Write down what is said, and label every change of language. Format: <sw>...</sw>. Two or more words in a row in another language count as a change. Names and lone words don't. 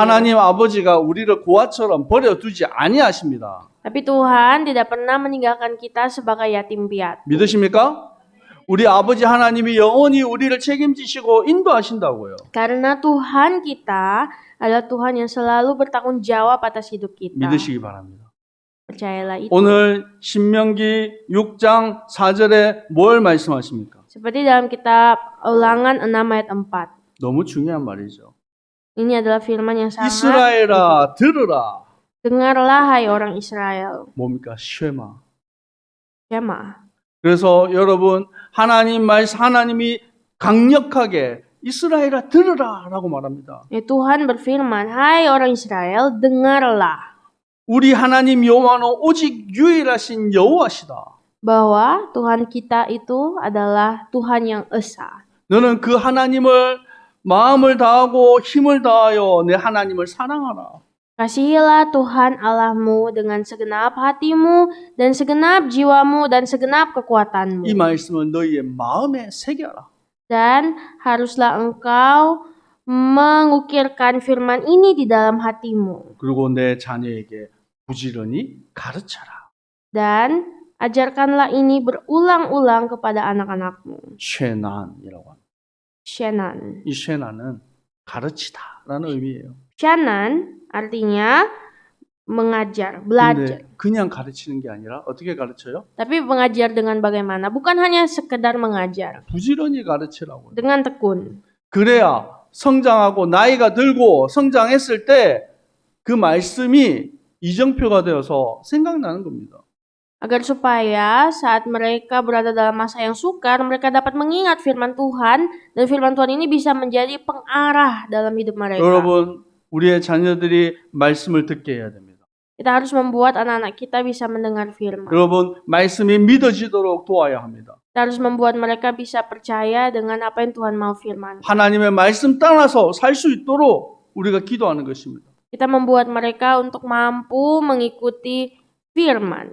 <ko>하나님 아버지가 우리를 고아처럼 버려두지 아니하십니다.</ko> <id>Tapi Tuhan tidak pernah meninggalkan kita sebagai yatim piatu.</id> <ko>믿으십니까? 우리 아버지 하나님이 영원히 우리를 책임지시고 인도하신다고요.</ko> <id>Karena Tuhan kita adalah Tuhan yang selalu bertanggung jawab atas hidup kita.</id> <ko>믿으시기 바랍니다.</ko> <id>Percayalah itu.</id> <ko>오늘 신명기 6장 4절에 뭘 말씀하십니까?</ko> <id>Seperti dalam kitab Ulangan 6 ayat 4.</id> <ko>너무 중요한 말이죠.</ko> <id>Ini adalah firman yang sangat.</id> <ko>이스라엘아 들으라.</ko> <id>Dengarlah hai orang Israel.</id> <ko>뭡니까? 쉐마.</ko> <id>Shema.</id> <ko>그래서 여러분 하나님이 강력하게 이스라엘아 들으라라고 말합니다.</ko> <id>Tuhan berfirman, hai orang Israel, dengarlah.</id> <ko>우리 하나님 여호와는 오직 유일하신 여호와시다.</ko> <id>Bahwa Tuhan kita itu adalah Tuhan yang esa.</id> <ko>너는 그 하나님을 마음을 다하고 힘을 다하여 내 하나님을 사랑하라.</ko> <id>Kasihilah Tuhan Allahmu dengan segenap hatimu dan segenap jiwamu dan segenap kekuatanmu.</id> <ko>이 말씀을 너희의 마음에 새겨라.</ko> <id>Dan haruslah engkau mengukirkan firman ini di dalam hatimu.</id> <ko>그리고 내 자녀에게 부지런히 가르쳐라.</ko> <id>Dan ajarkanlah ini berulang-ulang kepada anak-anakmu.</id> <ko>쉐난이라고 합니다.</ko> <id>Shanan.</id> <ko>이 쉐난은 가르치다라는 의미예요.</ko> <id>Shanan artinya mengajar, belajar.</id> <ko>근데 그냥 가르치는 게 아니라 어떻게 가르쳐요?</ko> <id>Tapi mengajar dengan bagaimana? Bukan hanya sekedar mengajar.</id> <ko>부지런히 가르치라고요.</ko> <id>Dengan tekun.</id> <ko>그래야 성장하고 나이가 들고 성장했을 때 그 말씀이 이정표가 되어서 생각나는 겁니다.</ko> <id>Agar supaya saat mereka berada dalam masa yang sukar, mereka dapat mengingat firman Tuhan, dan firman Tuhan ini bisa menjadi pengarah dalam hidup mereka.</id> <ko>여러분, 우리의 자녀들이 말씀을 듣게 해야 됩니다.</ko> <id>Kita harus membuat anak-anak kita bisa mendengar firman.</id> <ko>여러분, 말씀이 믿어지도록 도와야 합니다.</ko> <id>Kita harus membuat mereka bisa percaya dengan apa yang Tuhan mau firman.</id> <ko>하나님의 말씀 따라서 살 수 있도록 우리가 기도하는 것입니다.</ko> <id>Kita membuat mereka untuk mampu mengikuti firman.</id>